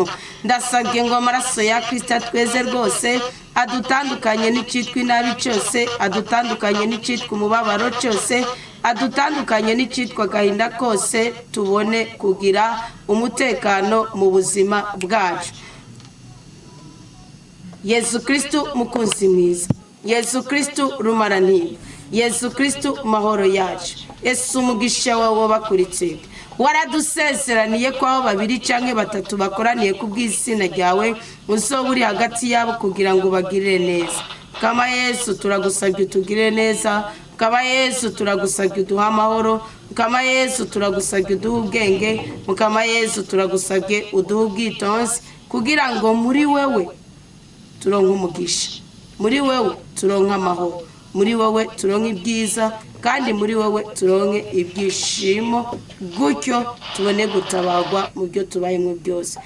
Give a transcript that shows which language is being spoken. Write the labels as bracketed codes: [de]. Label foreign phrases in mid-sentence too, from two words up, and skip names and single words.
[rn] Ndasabye ngo amaraso ya Kristo tweze rwose adutandukanye n'icitwa inabi cyose, adutandukanye n'icitwa umubabaro cyose, adutandukanye n'icitwa gahinda kose, tubone kugira umutekano mu buzima bwacu. Yesu Kristo mukunzi mwiza, Yesu Kristo rumaranira, Yesu Kristo mahoro yacu, Yesu umugisha wawe bakuritse. Waradusezeraniye ko aho babiri canke batatu bakoraniye kubw'izina ryawe uzoburi hagati yabo kugira ngo bagirire neza. Kama Yesu turagusabye utugirire neza, kama Yesu turagusabye uduha amahoro, kama Yesu turagusabye uduha ubwenge, kama Yesu turagusabye uduha ubwitonzi, kugira ngo muri wewe turonke umugisha, muri wewe turonke amahoro, muri wewe turonke ibyiza, kandi muri wewe turonke ibyishimo, gutyo tubone gutabagwa mu byo tubayemo byose.